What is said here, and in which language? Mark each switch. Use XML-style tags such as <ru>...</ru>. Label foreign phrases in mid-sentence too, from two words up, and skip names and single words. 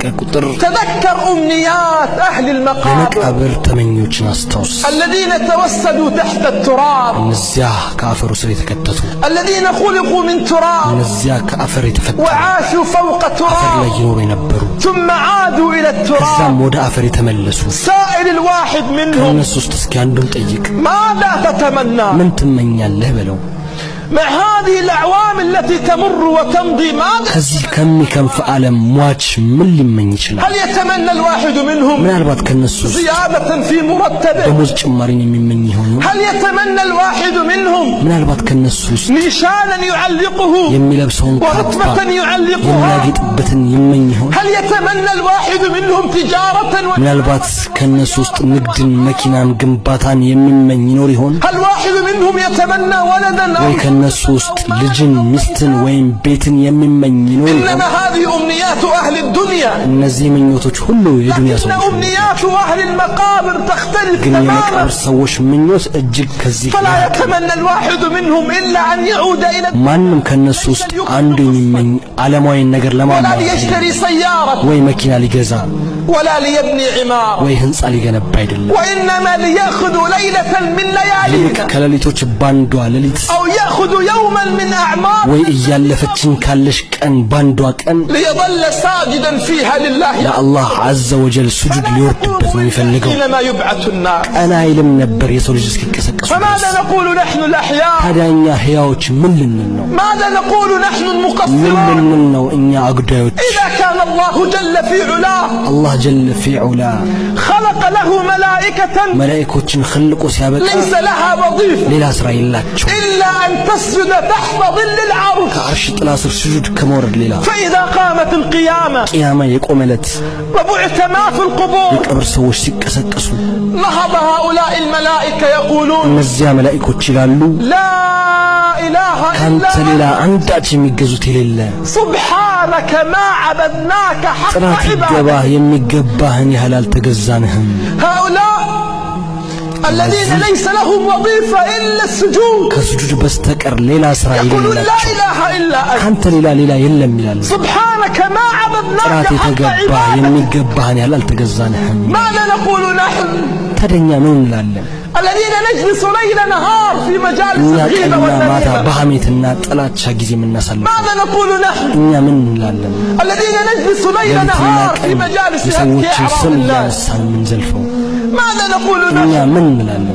<am>ቁጥር</am> <ar>تذكر أمنيات أهل</ar> <am>የመቃብር</am> <ar>المقابر</ar> <am>ተመኞችን አስታውስ።</am> <ar>الذين توسدوا تحت التراب</ar> <am>እነዚያ ከአፈሩ ስር የተከተቱ</am> <ar>الذين خلقوا من تراب</ar> <am>እነዚያ ከአፈር የተፈጠሩ</am> <ar>وعاشوا فوق</ar> <am>አፈር</am> <ar>تراب</ar> <am>ላይ ይኖሩ የነበሩ</am> <ar>ثم عادوا إلى التراب</ar> <am>ከዛም ወደ አፈር የተመለሱ</am> <ar>سائل الواحد منهم</ar> <am>ከእነሱ ውስጥ እስኪ አንዱን ጠይቅ።</am> <ar>ماذا تتمنى</ar> <am>ምን ትመኛለህ በለው።</am> <ar>مع هذه الأعوام التي تمر وتمضي ماذا</ar> <am>ከዚህ ከሚከንፍ ዓለም ሟች ምን ሊመኝ ይችላል?</am> <ar>هل يتمنى الواحد منهم</ar> <am>ምናልባት ከእነሱ ውስጥ</am> <ar>زيادة في مرتبه</ar> <am>ደሞዝ ጭማሪን የሚመኝ ይሆን?</am> <ar>هل يتمنى الواحد منهم</ar> <am>ምናልባት ከእነሱ ውስጥ</am> <ar>نيشانا يعلقه</ar> <am>የሚለብሰውን ካባ</am> <ar>ورتبة يعلقها</ar> <am>የሚያጌጥበትን ይመኝ ይሆን?</am> <ar>هل يتمنى الواحد منهم تجارة</ar> <am>ምናልባት ከእነሱ ውስጥ ንግድን፣ መኪናን፣ ግንባታን የሚመኝ ይኖር ይሆን?</am> <ar>هل واحد منهم يتمنى ولدا</ar> <am>ወይ ከእነሱ ውስጥ ልጅን፣ ሚስትን ወይም ቤትን የሚመኝ ይኖር ይሆን?</am> <ar>إنما هذه أمنيات أهل الدنيا</ar> <am>እነዚህ ምኞቶች ሁሉ የዱንያ</am> <ar>لكن</ar> <am>ሰዎች ናቸው።</am> <ar>أمنيات أهل المقابر تختلف</ar> <am>ግን</am> <ar>تماما</ar> <am>የመቃብር ሰዎች ምኞት እጅግ ከዚህ</am> <ar>فلا يتمنى الواحد منهم إلا أن يعود إلى</ar> <am>ማንም ከነሱ ውስጥ አንዱ የሚመኝ ዓለማዊን ነገር</am> <ar>ولا</ar> <am>ለማሟላት</am> <ar>ليشتري سيارة</ar> <am>ወይ መኪና ሊገዛ</am> <ar>ولا ليبني عمارة</ar> <am>ወይ ህንጻ ሊገነባ አይደለም።</am> <ar>وإنما ليأخذوا ليلة من</ar> <am>ይልቅ</am> <ar>ليالينا</ar> <am>ከሌሊቶች ባንዷ ሌሊት</am> <ar>أو يأخذ يوما من أعمار</ar> <am>ወይ እያለፈችን ካለሽ ቀን ባንዷ ቀን</am> <ar>ليظل ساجدا فيها لله</ar> <am>ለአላህ ዐዘ ወጀል ሱጁድ ሊወርድበት ነው የሚፈልገው።</am> <ar>حينما يبعث الناس</ar> <am>ቀና አይልም ነበር የሰው ልጅ እስኪቀሰቀሱ</am> <ar>فماذا</ar> <am>ድረስ።</am> <ar>نقول نحن الأحياء</ar> <am>ታዲያ እኛ ሕያዎች ምን ልንል ነው?</am> <ar>ماذا نقول نحن</ar> <am>ምን</am> <ar>المقصرون</ar> <am>ልንል ነው እኛ አጉዳዮች?</am> <ar>إذا كان الله جل في علاه الله جل في علا خلق له ملائكة</ar> <am>መላእክቶችን ኸልቆ ሲያበቃ</am> <ar>ليس لها وظيفة</ar> <am>ሌላ ስራ የላቸው</am> <ar>إلا أن تسجد تحت ظل العرش</ar> <am>ከአርሽ ጥላ ስር ስጁድ ከመውረድ ሌላ።</am> <ar>فإذا قامت القيامة</ar> <am>ቅያማ የቆመለት</am> <ar>وبعث ما في القبور</ar> <am>የቀብር ሰዎች ሲቀሰቀሱ</am> <ar>نهض هؤلاء الملائكة يقولون</ar> <am>እነዚያ መላእክቶች ይላሉ</am> <ar>لا إله</ar> <am>ካንተ</am> <ar>إلا</ar> <am>ሌላ</am> <ar>أنت</ar> <am>አንዳች የሚገዙት የሌለ</am> <ar>سبحانك ما عبدناك حق</ar> <am>ጥራት</am> <ar>عبادك</ar> <am>ይገባህ የሚገባህን ያህል አልተገዛንህም።</am> <ar>هؤلاء الذين ليس لهم وظيفة إلا السجود</ar> <am>ከስጁድ በስተቀር ሌላ ስራ</am> <ar>يقولون لا</ar> <am>የሌላቸው</am> <ar>إله إلا أنت</ar> <am>ካንተ ሌላ የለም ይላሉ።</am> <ar>سبحانك ما</ar> <am>ጥራት</am> <ar>عبدناك حق</ar> <am>የተገባህ</am> <ar>عبادك</ar> <am>የሚገባህን ያህል አልተገዛንህም።</am> <ar>ماذا نقول نحن</ar> <am>ታደኛ ምን እንላለን?</am> <ar>الذين نجلس ليل نهار في مجالس</ar> <am>እኛ</am> <ar>الغيبة</ar> <am>ቀንና ማታ</am> <ar>والنميمة</ar> <am>በሐሜትና ጥላቻ ጊዜ የምናሳልፍ</am> <ar>ماذا نقول نحن</ar> <am>እኛ ምን እንላለን?</am> <ar>الذين نجلس ليل</ar> <am>ሌሊትና</am> <ar>نهار في</ar> <am>ቀን</am> <ar>مجالس هتك</ar> <am>የሰዎችን</am> <ar>أعراض</ar> <am>ስም</am> <ar>الناس</ar> <am>እያነሳን የምንዘልፈው</am> <ar>ماذا نقول</ar> <am>እኛ</am> <ar>نحن</ar> <am>ምን እንላለን?</am>